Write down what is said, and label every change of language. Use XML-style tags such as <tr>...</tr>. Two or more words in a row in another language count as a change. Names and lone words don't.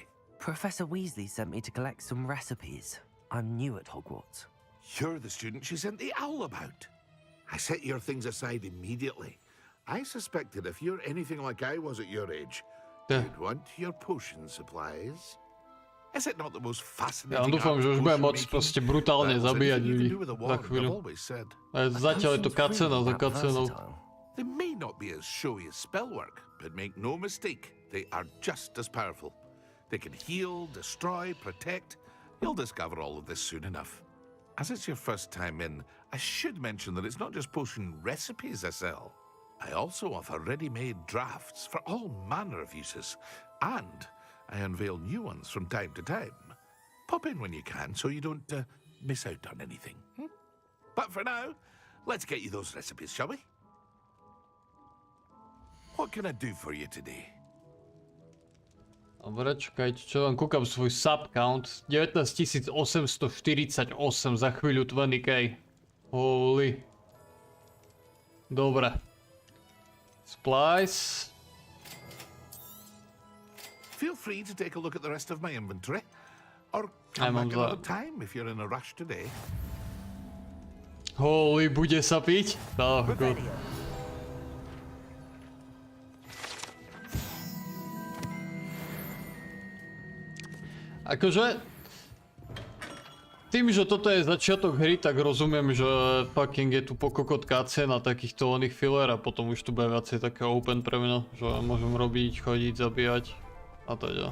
<en>Professor Weasley sent me to collect some recipes. I'm new at Hogwarts. You're the student she sent the owl about. I set your things aside immediately. I suspected if you're anything like I was at your age, you'd want your potion supplies. Is it not the most fascinating?</en> <sk>Ja dúfam, že už budem môcť proste brutálne zabíjať ľudí za chvíľu. Zatiaľ je to cutscena za cutscenou.</sk> <en>They may not be as showy as spellwork, but make no mistake, they are just as powerful. They can heal, destroy, protect. You'll discover all of this soon enough. As it's your first time in, I should mention that it's not just potion recipes I sell. I also offer ready-made drafts for all manner of uses, and I unveil new ones from time to time. Pop in when you can so you don't miss out on anything. But for now, let's get you those recipes, shall we? What can I do for you today?</en> <sk>Dobre, čakajte, čo vám kúkam svoj sub count. 19 848 za chvíľu 20k. Holy. Dobre.</sk> <en>Supplies. Feel free to take a look at the rest of my inventory. Or come back another time if you're in a rush today. Holy,</en> <sk>bude sa piť?</sk> <en>Oh, god.</en> <sk>Akože, tým, že toto je začiatok hry, tak rozumiem, že fucking je tu pokokotká cena takýchto oných filler a potom už tu bude viacej také open pre mňa, že môžem robiť, chodiť, zabíjať a teda.</sk>